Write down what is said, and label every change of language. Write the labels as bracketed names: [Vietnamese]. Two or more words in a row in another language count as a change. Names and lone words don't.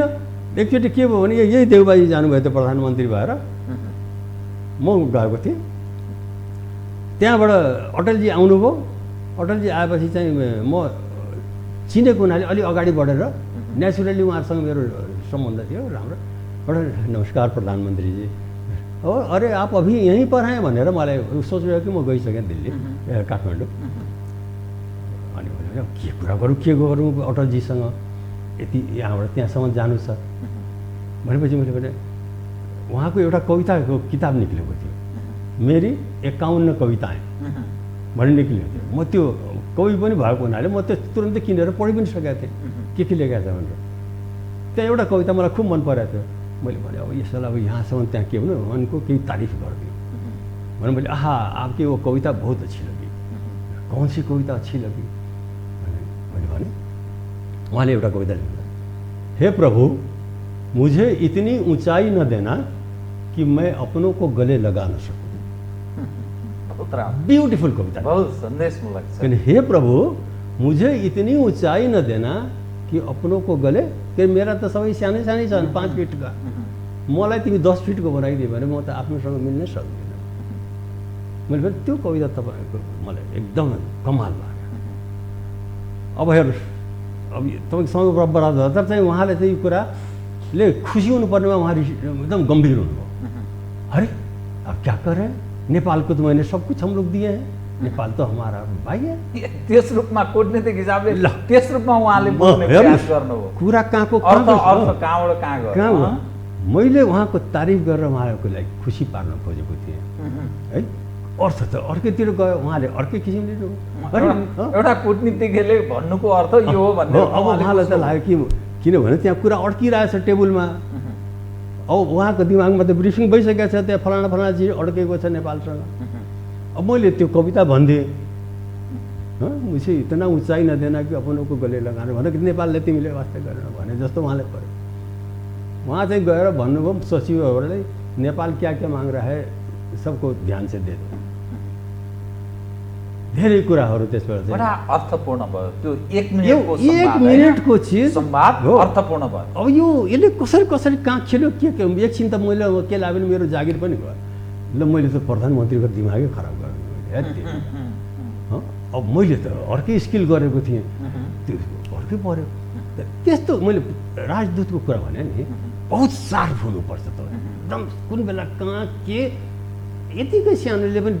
[Nepali] एकचोटि के भयो भने यही देउबाजी जानुभयो त्यो प्रधानमन्त्री भएर, म गएको थिएँ। त्यहाँबाट अटलजी आउनुभयो। अटलजी आएपछि चाहिँ म चिनेको हुनाले अलि अगाडि बढेर नेचुरली उहाँहरूसँग मेरो सम्बन्ध थियो राम्रो। [Hindi] बडा नमस्कार प्रधानमन्त्रीजी, हो अरे आप अभी यहीँ पर हैं [Nepali] भनेर मलाई सोचेको कि म गइसकेँ दिल्ली, काठमाडौँ। अनि भने के कुरा गरौँ अटलजीसँग, यति यहाँबाट त्यहाँसम्म जानु छ भनेपछि मैले भने उहाँको एउटा कविताको किताब निक्लेको थियो, मेरी 51 कविताएँ भन्ने निक्लेको थियो। म त्यो कवि पनि भएको हुनाले म त्यो तुरन्तै किनेर पढि पनि सकेको थिएँ के लेखेको छ भनेर। त्यहाँ एउटा कविता मलाई खुब मन परेको थियो। मैले भने अब यसलाई अब यहाँसम्म त्यहाँ के भन्नु, उनको केही तारिफ गरिदियो भने मैले आहा [Hindi] आपकी वो कविता बहुत अच्छी लगी। कौन सी कविता अच्छी लगी [Nepali] मैले भने उहाँले एउटा कविता लेख्नु, [Hindi] हे प्रभु मुझे इतनी ऊंचाई न देना कि मैं अपनों को गले लगा न सकूं। [Nepali] ब्यूटीफुल कविता, बहुत संदेशमूलक छ। [Hindi] हे प्रभु मुझे इतनी ऊंचाई न देना कि अपनों को गले, [Nepali] कि मेरा त सबै सानै सानै छन् 5 फिट का, मलाई तिमी 10 फिट को बनाइदियो भने म त आफ्नोसँग मिल्नै सक्दिनँ। मैले भने त्यो कविता तपाईँको मलाई एकदम कमाल लाग्यो। अब हेर्नुहोस्, अब तपाईँको समय बराबर भयो, तर चाहिँ उहाँले चाहिँ यो कुराले खुसी हुनुपर्नेमा उहाँ एकदम गम्भीर हुनुभयो। [Hindi] अरे अब क्या करें, नेपाल को तो मैंने सब कुछ हम लोग दिए हैं, नेपाल तो हमारा भाइ है। [Nepali] त्यस रूपमा कूटनीतिक हिसाबले त्यस रूपमा उहाँले बोल्ने प्रयास गर्नुभयो। कुरा कहाँको अर्थ कहाँबाट कहाँ गयो। मैले उहाँको तारिफ गरेर उहाँको लागि खुसी पार्न खोजेको थिएँ है। अर्थ त अर्कैतिर गयो, उहाँले अर्कै किसिमले एउटा कूटनीतिकले भन्नुको अर्थ यो हो भन्ने। अब उहाँलाई त लाग्यो कि किनभने त्यहाँ कुरा अड्किरहेछ टेबलमा। अब उहाँको दिमागमा त ब्रिफिङ भइसकेको छ, त्यहाँ फलाना चिज अड्केको छ नेपालसँग। अब मैले त्यो कविता भनिदिएँ, [Hindi] मुझे इतना ऊंचाई न देना कि अपनों को गले लगाना [Nepali] भने कि नेपालले तिमीले वास्तै गरेन भने जस्तो उहाँले पर्यो। वहाँ चाहिँ गएर भन्नुभयो सचिवहरूलाई [Hindi] नेपाल क्या क्या माग रहा है सबको ध्यान से दे दो। [Nepali] धेरै कुराहरू त्यसबाट चाहिँ बडा अर्थपूर्ण भयो त्यो 1 यो मिनेटको संवाद 1 मिनेटको चिज संवाद हो। अर्थपूर्ण भयो। अब यो यसले कसरी कसरी कहाँ खेल्यो के एकछिन त मैले अब के लाग्यो भने मेरो जागिर पनि भयो ल मैले त प्रधानमन्त्रीको दिमागै खराब गरेँ अब मैले त अर्कै स्किल गरेको थिएँ त्यो अर्कै पर्यो त्यस्तो मैले राजदूतको कुरा भने नि बहुत सार्प हुनुपर्छ त एकदम कुन बेला कहाँ के यतिकै सानोले पनि